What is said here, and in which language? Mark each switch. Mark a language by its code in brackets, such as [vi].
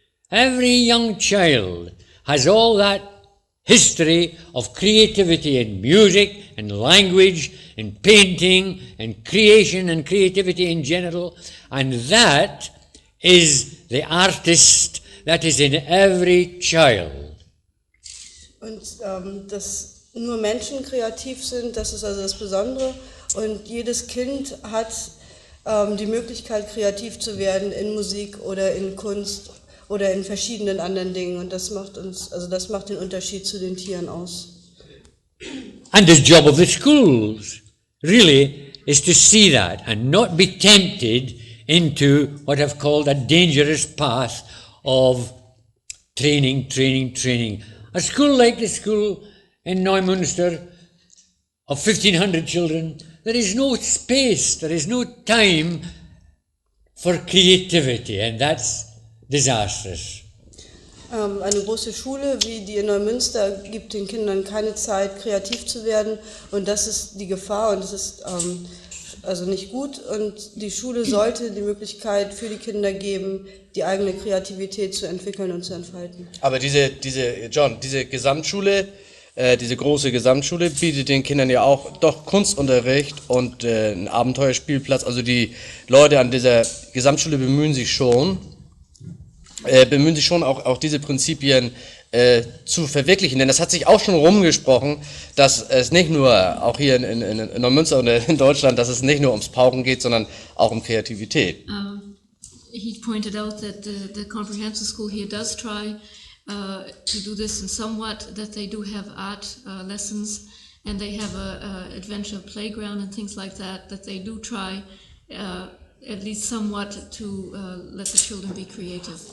[en] Every young child has all that history of creativity in music, in language, in painting, in creation and creativity in general, and that is the artist that is in every child. [de] Und das nur Menschen kreativ sind, das ist also das Besondere. Und jedes Kind hat die Möglichkeit, kreativ zu werden in Musik oder in Kunst oder in verschiedenen anderen Dingen. Und das macht den Unterschied zu den Tieren aus. [en] And the job of the schools really is to see that and not be tempted into what I've called a dangerous path of training. A school like the school in Neumünster of 1,500 children, there is no space, there is no time for creativity, and that's disastrous. [de] Eine große Schule wie die in Neumünster gibt den Kindern keine Zeit, kreativ zu werden, und das ist die Gefahr und das ist also nicht gut, und die Schule sollte die Möglichkeit für die Kinder geben, die eigene Kreativität zu entwickeln und zu entfalten. Aber diese Gesamtschule, diese große Gesamtschule bietet den Kindern ja auch doch Kunstunterricht und einen Abenteuerspielplatz. Also die Leute an dieser Gesamtschule bemühen sich schon auch diese Prinzipien zu verwirklichen. Denn das hat sich auch schon rumgesprochen, dass es nicht nur, auch hier in Neumünster oder in Deutschland, dass es nicht nur ums Pauken geht, sondern auch um Kreativität. [en] He pointed out that the comprehensive school here does try to do this in somewhat, that they do have art lessons and they have a adventure playground and things like that they do try at least somewhat to let the children be creative.